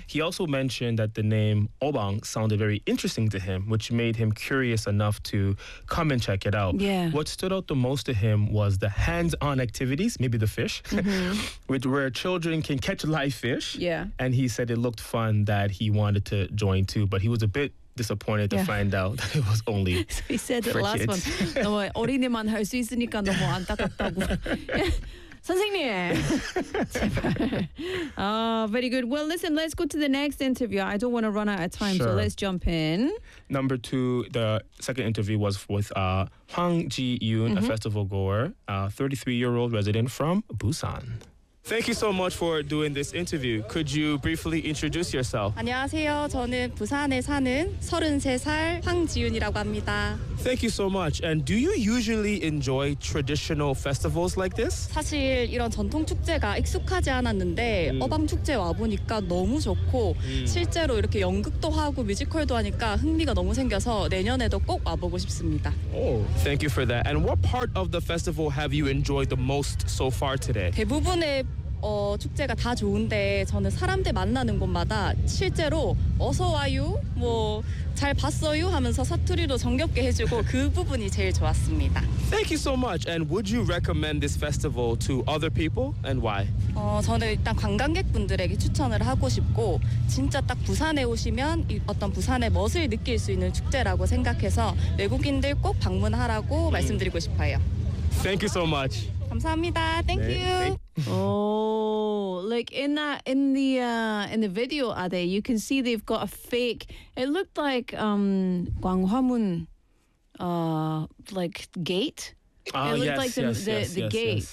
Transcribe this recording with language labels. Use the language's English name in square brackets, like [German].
[English] He also mentioned that the name Obong sounded very interesting to him, which made him curious enough to come and check it out. Yeah. What stood out the most to him was the hands-on activities, maybe the fish, which where children can catch live fish. Yeah. And he said it looked fun that he wanted to join too. But he was a bit disappointed to find out that it was only so he said for the last kids. One. [Korean] 너무 어린이만 할 수 있으니까 너무 안타깝다고. 선생님. [English] very good. Well, listen, let's go to the next interview. I don't want to run out of time, sure. So let's jump in. Number two, the second interview was with Hwang Ji-yoon, a festival goer, a 33-year-old resident from Busan. Thank you so much for doing this interview. Could you briefly introduce yourself? [Korean] 안녕하세요. 저는 부산에 사는 33살 황지윤이라고 합니다. [English] Thank you so much. And do you usually enjoy traditional festivals like this? [Korean] 사실 이런 전통 축제가 익숙하지 않았는데 어방 축제 와 보니까 너무 좋고 실제로 이렇게 연극도 하고 뮤지컬도 하니까 흥미가 너무 생겨서 내년에도 꼭 와 보고 싶습니다. [English] Oh, thank you for that. And what part of the festival have you enjoyed the most so far today? [Korean] 대부분의 축제가 다 좋은데 저는 사람들 만나는 곳마다 실제로 어서 와요, 뭐 잘 봤어요 하면서 사투리도 정겹게 해주고 그 부분이 제일 좋았습니다. [English] Thank you so much. And would you recommend this festival to other people and why? [Korean] 저는 일단 관광객분들에게 추천을 하고 싶고 진짜 딱 부산에 오시면 어떤 부산의 멋을 느낄 수 있는 축제라고 생각해서 외국인들 꼭 방문하라고 말씀드리고 싶어요. [English] Thank you so much. [Korean] 감사합니다. [English] Thank you. Oh, like in the video, Ade, you can see they've got a fake. It looked like Gwanghwamun, like gate. It looked like the gate